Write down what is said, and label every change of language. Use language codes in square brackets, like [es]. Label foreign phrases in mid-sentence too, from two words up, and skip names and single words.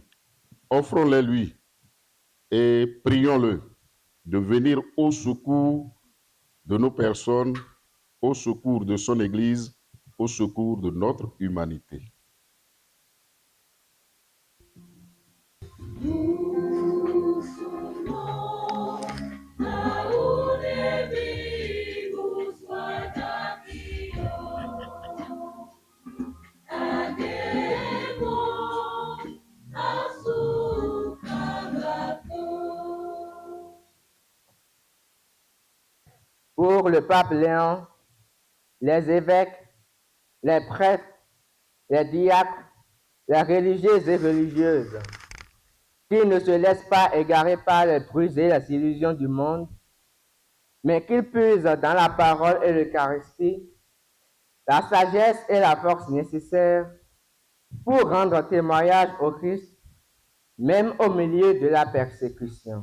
[fr] Offrons-les lui et prions-le de venir au secours de nos personnes, au secours de son Église au secours de notre humanité. Nous sommes Aune vivus guardatio, ademo asukagato. Pour le pape Léon, les évêques, les prêtres, les diacres, les religieuses et religieuses, qui ne se laissent pas égarer par les bruits et les illusions du monde, mais qu'ils puisent dans la parole et l'Eucharistie la sagesse et la force nécessaires pour rendre témoignage au Christ, même au milieu de la persécution.